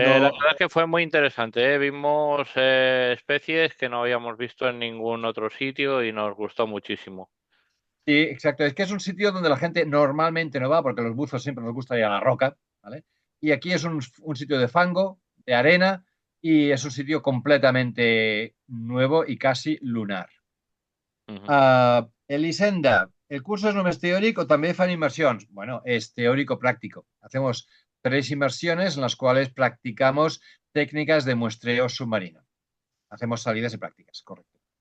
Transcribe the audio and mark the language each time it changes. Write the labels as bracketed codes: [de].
[es] verdad es que fue muy interesante, ¿eh? Vimos especies que no habíamos visto en ningún otro sitio y nos gustó muchísimo. sí, exacto, es que es un sitio donde la gente normalmente no va, porque los buzos siempre nos gusta ir a la roca, ¿vale? Y aquí es un sitio de fango, de arena, y es un sitio completamente nuevo y casi lunar. Ujú. [ca] Elisenda, el curso és només teòric o també fan immersions? [es] Bueno, es teórico-práctico. Hacemos 3 inmersiones en las cuales practicamos técnicas de muestreo submarino. Hacemos salidas y prácticas, correcto.